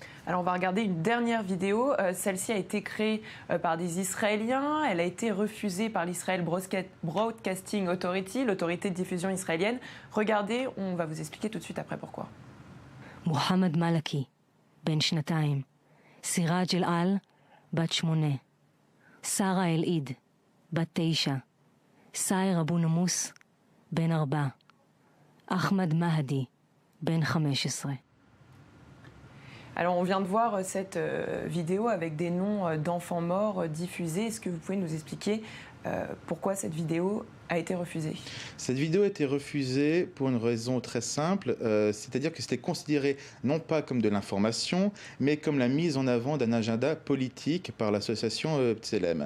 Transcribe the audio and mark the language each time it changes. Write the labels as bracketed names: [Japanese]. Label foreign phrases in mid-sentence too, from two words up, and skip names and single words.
[French] Alors on va regarder une dernière vidéo. Celle-ci a été créée par des Israéliens. Elle a été refusée par l'Israel Broadcasting Authority, l'autorité de diffusion israélienne. Regardez, on va vous expliquer tout de suite après pourquoi. [Hebrew] Mohamed Malaki, ben שנתיים. סיראג' אל-על, בת 8. שרה אל-עיד, בת 9. סאיר אבו נמוס, בן 4. אחמד מהדי, בן 15. [French] Alors on vient de voir cette vidéo avec des noms d'enfants morts diffusés. Est-ce que vous pouvez nous expliquer pourquoi cette vidéo a été refusée? Cette vidéo a été refusée pour une raison très simple, c'est-à-dire que c'était considéré non pas comme de l'information, mais comme la mise en avant d'un agenda politique par l'association B'Tselem.